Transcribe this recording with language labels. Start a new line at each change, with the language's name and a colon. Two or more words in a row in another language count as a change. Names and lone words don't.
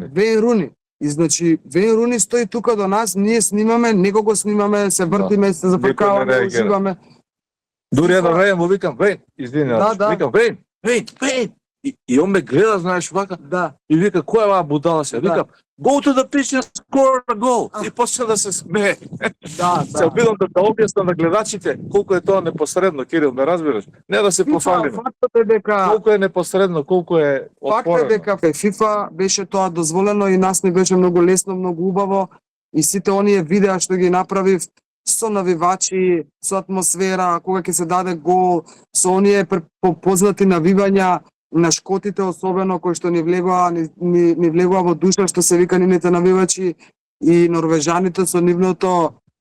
Macedonian: Веј Руни. И значи Веј Руни стои тука до нас, ние снимаме, некого снимаме, се вртиме, се зафркаваме, уживаме. Дури едно време му викам Веј, извинувам, викам Веј. И он ме гледа, знаеш, вака. Да. И вика, кој е оваа будала се? Викам,
English: go to the pitch and score a goal.
Macedonian: И почна да се смее. Да. Се обидам да објаснам на гледачите колку е тоа непосредно, Кирил, ме разбираш? Не да се пофалиме. Фактот е дека колку е непосредно, колку е отворено. Фактот е дека ФИФА беше тоа дозволено и нас не беше многу лесно, многу убаво и сите оние видеа што ги направив со навивачи, со атмосфера, кога ќе се даде гол, со оние познати навивања на шкотите особено кои што ни влегува во душа, што се вика нивните навивачи, и норвежаните со нивното